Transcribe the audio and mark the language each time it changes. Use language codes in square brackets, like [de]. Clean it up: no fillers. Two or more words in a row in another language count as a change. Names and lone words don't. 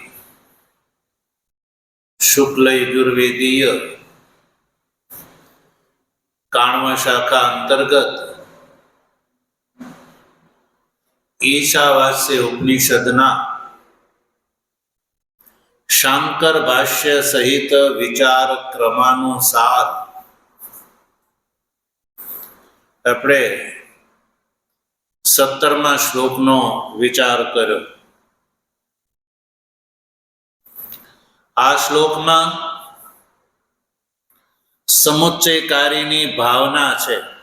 [gu] શુક્લ યજુર્વેદીય કાણ્વ શાખા અંતર્ગત ઈશાવાસ્ય ઉપનિષદના શાંકર ભાષ્ય સહિત વિચાર ક્રમાનુસાર આપણે 17મા શ્લોકનો વિચાર કર્યો। આ શ્લોકમાં સમુચ્ચયકારીની ભાવના છે।